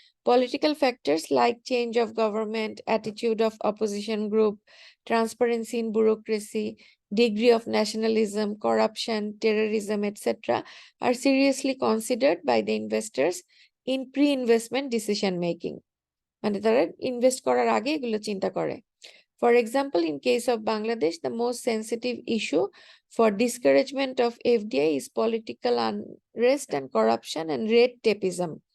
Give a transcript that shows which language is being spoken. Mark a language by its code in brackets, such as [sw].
[en] Political factors like change of government, attitude of opposition group, transparency in bureaucracy, degree of nationalism, corruption, terrorism, etc. are seriously considered by the investors in pre-investment decision making. [bn] মানে তারা invest করার আগে এগুলো চিন্তা করে। [en] For example, in case of Bangladesh, the most sensitive issue for discouragement of FDI is political unrest and corruption and red tapeism.